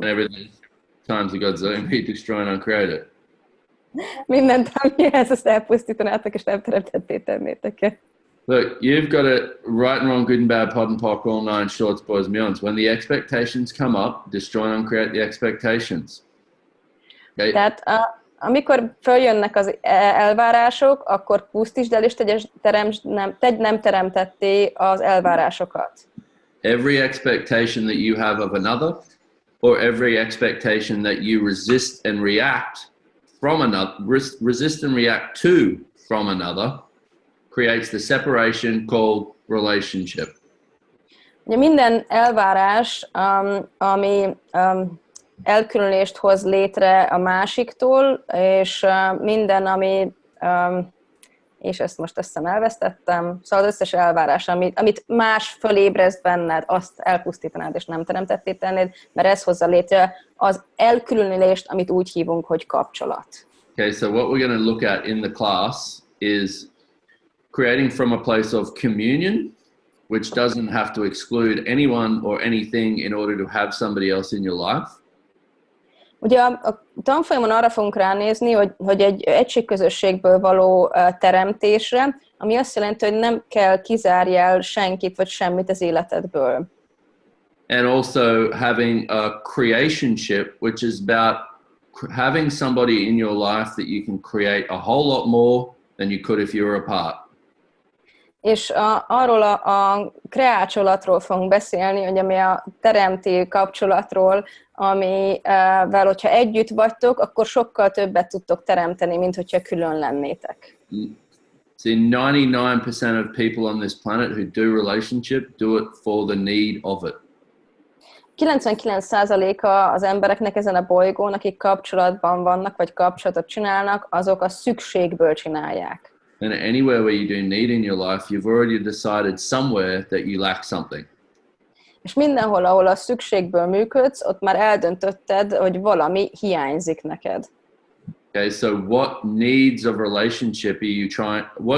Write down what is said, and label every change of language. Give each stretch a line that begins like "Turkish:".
English: Everything times a Godzilla, be destroy and uncreate it.
Hungarian: Mindent, amihez ezt elpusztítanátok, és nem teremtetté tennétek.
English: Look, you've got it right and wrong, good and bad, pod and pock, all nine shorts, boys and beyonds. When the expectations come up, destroy and uncreate the expectations. Okay?
Hungarian: Tehát amikor följönnek az elvárások, akkor pusztítsd el, és tedd nem teremtetté az elvárásokat.
English: Every expectation that you have of another, or every expectation that you resist and react from another, resist and react to from another, creates the separation called relationship.
Hungarian: Ugye minden elvárás, ami elkülönést hoz létre a másiktól, és minden, ami, és ezt most elvesztettem, szóval az összes elvárás, amit más fölébreszt benned, azt elpusztítanád, és nem teremtetté tennéd, mert ez hozza létre az elkülönülést, amit úgy hívunk, hogy kapcsolat.
English: Okay, so what we're going to look at in the class is creating from a place of communion, which doesn't have to exclude anyone or anything in order to have somebody else in your life.
Hungarian: Ugye a tanfolyamon arra fogunk ránézni, hogy egy egységközösségből való teremtésre, ami azt jelenti, hogy nem kell kizárjál senkit vagy semmit az életedből.
English: And also having a creationship, which is about having somebody in your life that you can create a whole lot more than you could if you were apart.
Hungarian: És arról a kreácsolatról fogunk beszélni, hogy ami a teremtő kapcsolatról, amivel, hogyha együtt vagytok, akkor sokkal többet tudtok teremteni, mint hogyha külön lennétek.
English: See, 99% of people on this planet who do relationship do it for the need of it.
Hungarian: 99%-a az embereknek ezen a bolygón, akik kapcsolatban vannak, vagy kapcsolatot csinálnak, azok a szükségből csinálják.
English: And anywhere where you do need in your life, you've already decided somewhere that you lack something.
Hungarian: És mindenhol, ahol a szükségből működsz, ott már eldöntötted, hogy valami hiányzik neked.
English: Okay, so what needs of relationship are you trying?